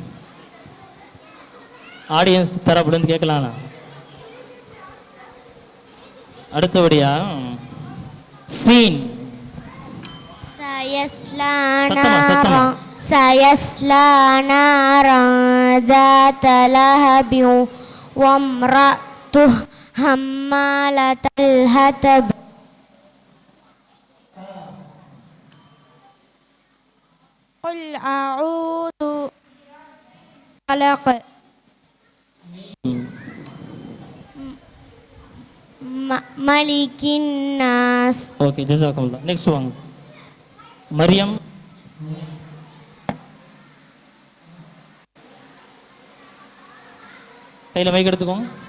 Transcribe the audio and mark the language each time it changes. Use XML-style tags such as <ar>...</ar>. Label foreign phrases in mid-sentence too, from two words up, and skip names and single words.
<ta>ஆடியன்ஸ் தரப்புலேருந்து கேட்கலாம்னா? அடுத்தபடியா சீன்.</ta> <ar>سيصلى نارا ذات لهب وامرأته حمالة الحطب. قل أعوذ برب الفلق ملك الناس.</ar> <ta>ஓகே, ஜஸாக்கமுல்லாஹ். நெக்ஸ்ட் வாங்க. மரியம். கையில் மைக் எடுத்துக்கோங்க.</ta>